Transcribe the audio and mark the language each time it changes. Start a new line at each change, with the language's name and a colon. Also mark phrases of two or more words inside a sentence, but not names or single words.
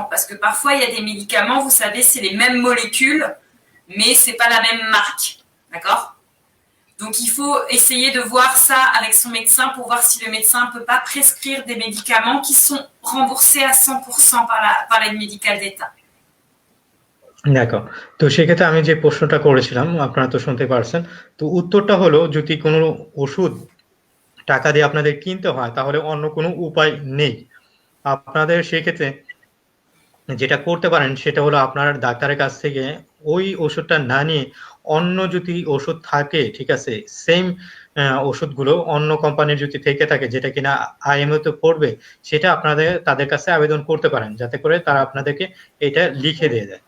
French: Parce que parfois, il y a des médicaments, vous savez, c'est les mêmes molécules, mais ce n'est pas la même marque. D'accord ? Donc, il faut essayer de voir ça avec son médecin pour voir si le médecin ne peut pas prescrire des médicaments qui sont remboursés à 100% par l'aide médicale d'État.
Bangla: দেখো, তো সেক্ষেত্রে আমি যে প্রশ্নটা করেছিলাম আপনারা তো শুনতে পারছেন, তো উত্তরটা হলো যদি কোনো ওষুধ টাকা দিয়ে আপনাদের কিনতে হয় তাহলে অন্য কোনো উপায় নেই। আপনাদের সেক্ষেত্রে যেটা করতে পারেন সেটা হলো আপনার ডাক্তারের কাছ থেকে ওই ওষুধটা না নিয়ে অন্য যদি ওষুধ থাকে, ঠিক আছে, সেম ওষুধগুলো অন্য কোম্পানির যদি থেকে থাকে যেটা কিনা আইএমও তে পড়বে, সেটা আপনাদের তাদের কাছে আবেদন করতে পারেন যাতে করে তারা আপনাদেরকে এটা লিখে দিয়ে দেয়।